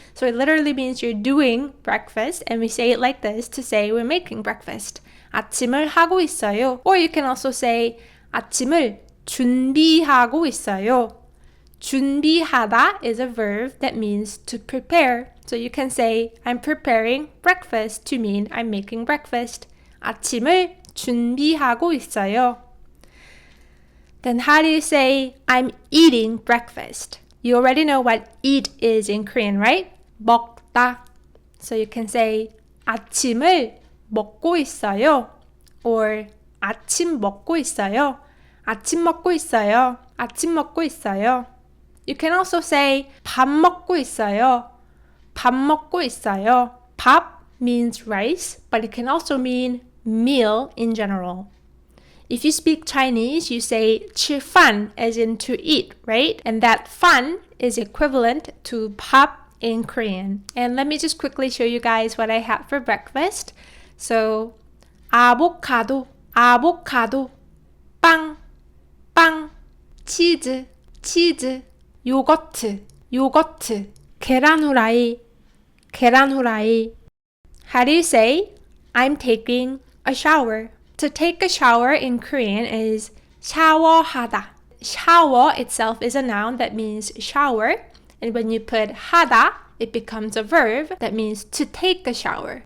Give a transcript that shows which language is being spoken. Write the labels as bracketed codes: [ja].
[en] So it literally means you're doing breakfast, and we say it like this to say we're making breakfast. [ko] 아침을 하고 있어요. [en] Or you can also say [ko] 아침을 준비하고 있어요. [en] 준비하다 is a verb that means to prepare. So you can say I'm preparing breakfast to mean I'm making breakfast. [ko] 아침을 준비하고 있어요. [en] Then how do you say I'm eating breakfast? You already know what eat is in Korean, right? [ko] 먹다. [en] So you can say [ko] 아침을 먹고 있어요. Or 아침 먹고 있어요. 아침 먹고 있어요. 아침 먹고 있어요. [en] You can also say [ko] 밥 먹고 있어요. 밥 먹고 있어요. [en] 밥 means rice, but it can also mean meal in general. If you speak Chinese, you say 吃饭 as in to eat, right? And that fan is equivalent to 밥 in Korean. And let me just quickly show you guys what I had for breakfast. [ko] So, avocado, avocado, 빵, 빵, 치즈, 치즈, 요거트, 요거트, 계란 후라이, 계란 후라이. [en] How do you say I'm taking a shower? To take a shower in Korean is 샤워하다. Shower itself is a noun that means shower. And when you put 하다, it becomes a verb that means to take a shower.